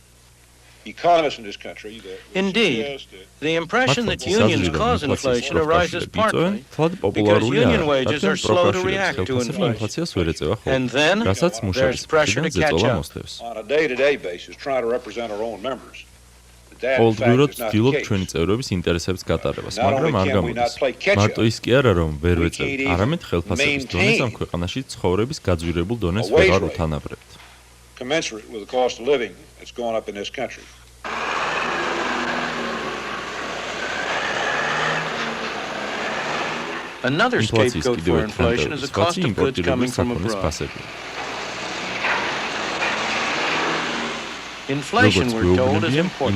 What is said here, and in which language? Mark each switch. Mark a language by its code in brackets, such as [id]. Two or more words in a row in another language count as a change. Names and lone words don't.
[en] Economists in this country, indeed, the impression that unions cause inflation arises partly because union wages are slow to react to inflation. And then there's pressure to catch up. On a day-to-day basis, trying to represent our own members. [ka] ყოველდღიურად ვცდილობ ჩვენი წევრების ინტერესებს გატარებას, მაგრამ არ გამოდის. მარტო ის კი არა, რომ ვერ ვეწევთ, არამედ ხელფასების დონეს ამ ქვეყანაში ცხოვრების გაძვირებულ დონეს ვეღარ უთანაბრებთ. [en] Commensurate with the cost of living that's going up in this country. Another scapegoat for inflation is the cost of goods coming from abroad. Inflation, we're told, is important.